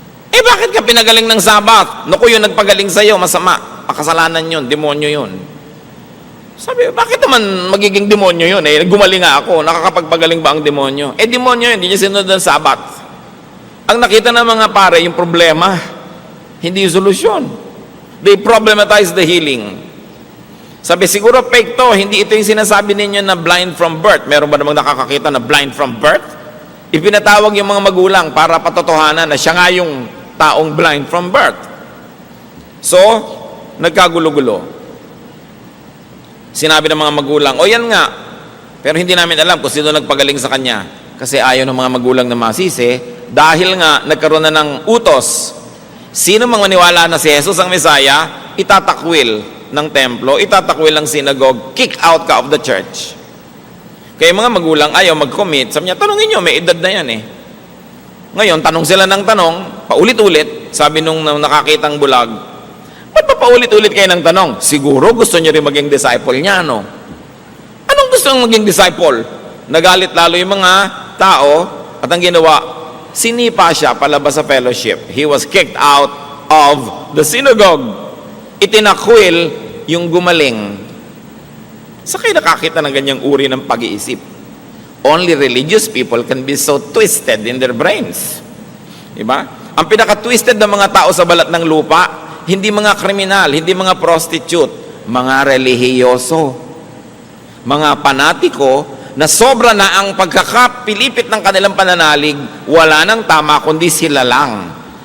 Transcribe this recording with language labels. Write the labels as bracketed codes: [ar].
[tl] Bakit ka pinagaling ng Sabat? Naku, yung nagpagaling sa'yo, masama. Kasalanan yun, demonyo yun. Sabi, bakit naman magiging demonyo yun? Gumaling nga ako, nakakapagpagaling ba ang demonyo? Demonyo yun, hindi niya sinunod ng Sabat. Ang nakita ng mga pare, yung problema, hindi yung solusyon. [en] They problematize the healing. [tl] Sabi, siguro fake to, hindi ito yung sinasabi ninyo na [en] blind from birth. [tl] Meron ba namang nakakakita na [en] blind from birth? [tl] Ipinatawag yung mga magulang para patotohanan na siya nga yung taong [en] blind from birth. [tl] So, nagkagulo-gulo. Sinabi ng mga magulang, yan nga, pero hindi namin alam kung sino nagpagaling sa kanya. Kasi ayaw ng mga magulang na masisi, dahil nga nagkaroon na ng utos. Sino mang maniwala na si Jesus ang Messiah, itatakwil ng templo, itatakwil ng synagogue, [en] kick out [tl] ka [en] of the church. [tl] Kaya mga magulang ayaw mag-commit. Sabi niya, tanungin nyo, may edad na yan eh. Ngayon, tanong sila ng tanong, paulit-ulit, sabi nung nakakitang bulag, ba't pa paulit-ulit kayo ng tanong? Siguro gusto nyo rin maging disciple niya, no? Anong gusto nyo maging disciple? Nagalit lalo yung mga tao, at ang ginawa, sinipa siya palabas sa fellowship. [en] He was kicked out of the synagogue. [tl] Itinakwil yung gumaling. Sa kayo nakakita ng ganyang uri ng pag-iisip? [en] Only religious people can be so twisted in their brains. [tl] Diba? Ang pinaka-twisted ng mga tao sa balat ng lupa, hindi mga kriminal, hindi mga prostitute, mga relihiyoso, mga panatiko na sobra na ang pagkakapilipit ng kanilang pananalig, wala nang tama kundi sila lang.